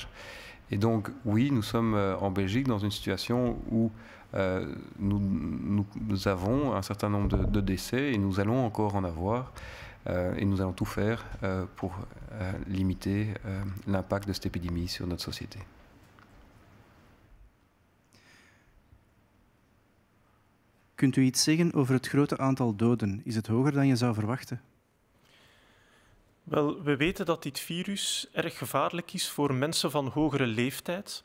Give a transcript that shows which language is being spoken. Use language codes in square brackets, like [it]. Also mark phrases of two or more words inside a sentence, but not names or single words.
[fr] Et donc, oui, nous sommes en Belgique dans une situation où nous avons un certain nombre de décès et nous allons encore en avoir. Et nous allons tout faire pour limiter l'impact de cette épidémie sur notre société. [nl] Kunt u iets zeggen over het grote aantal doden? Is het hoger dan je zou verwachten? Wel, we weten dat dit virus erg gevaarlijk is voor mensen van hogere leeftijd.